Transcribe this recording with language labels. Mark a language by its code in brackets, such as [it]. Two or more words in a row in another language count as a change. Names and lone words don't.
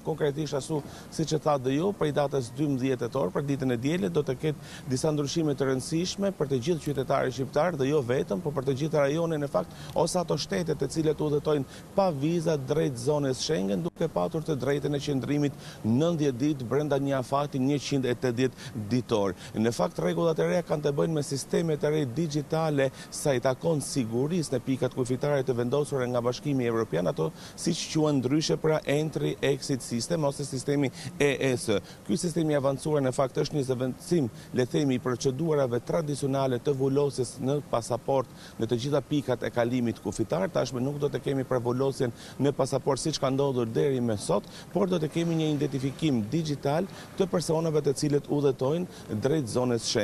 [sq] Konkretisht ashtu siç e tha dhe ju, prej datës 12 tetor për ditën e dielën do të ketë disa ndryshime të rëndësishme për të gjithë qytetarët shqiptarë dhe jo vetëm, por për të gjithë rajonin në fakt ose ato shtete të cilat udhëtojnë pa viza drejt zonës Schengen duke patur të drejtën e qëndrimit 90 ditë brenda një afati 180 ditor. Në fakt rregullat e reja kanë të bëjnë me sistemet e reja digjitale sa i takon sigurisë në pikat kufitare të vendosura nga Bashkimi Evropian, ato siç quhen ndryshe pra [en] entry-exit system [sq] ose sistemi EES. Ky sistemi i avancuar në fakt është një zëvendësim, le themi, i procedurave tradicionale të vulosjes në pasaport në të gjitha pikat e kalimit kufitar. Tashmë nuk do të kemi për vulosjen në pasaport siç ka ndodhur deri më sot, por do të kemi një identifikim digital të personave të cilët udhëtojnë drejt zonës Schengen.